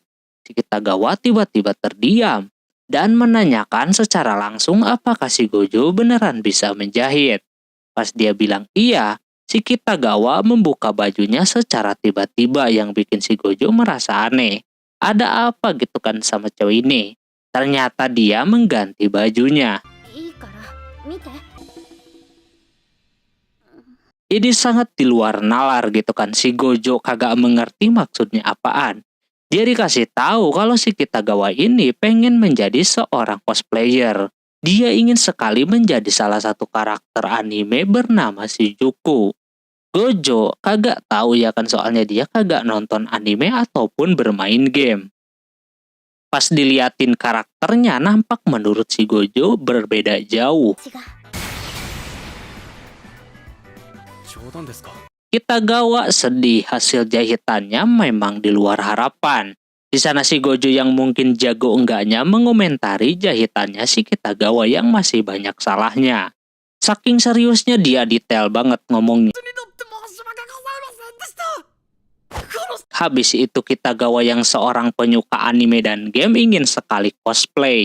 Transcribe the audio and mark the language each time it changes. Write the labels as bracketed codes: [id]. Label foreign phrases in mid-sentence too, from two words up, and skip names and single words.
[id] Si Kitagawa tiba-tiba terdiam dan menanyakan secara langsung apakah si Gojo beneran bisa menjahit. Pas dia bilang iya, si Kitagawa membuka bajunya secara tiba-tiba yang bikin si Gojo merasa aneh. Ada apa gitu kan sama cewek ini? Ternyata dia mengganti bajunya. [ja] いいから見て。 [id] Ini sangat di luar nalar gitu kan, si Gojo kagak mengerti maksudnya apaan. Dia dikasih tahu kalau si Kitagawa ini pengen menjadi seorang cosplayer. Dia ingin sekali menjadi salah satu karakter anime bernama Shizuku. Gojo kagak tahu ya kan, soalnya dia kagak nonton anime ataupun bermain game. Pas diliatin karakternya, nampak menurut si Gojo berbeda jauh. [ja] 違う。冗談ですか? [id] Kitagawa sedih, hasil jahitannya memang di luar harapan. Di sana si Gojo yang mungkin jago enggaknya mengomentari jahitannya si Kitagawa yang masih banyak salahnya. Saking seriusnya dia detail banget ngomongnya. Habis itu Kitagawa yang seorang penyuka anime dan game ingin sekali cosplay.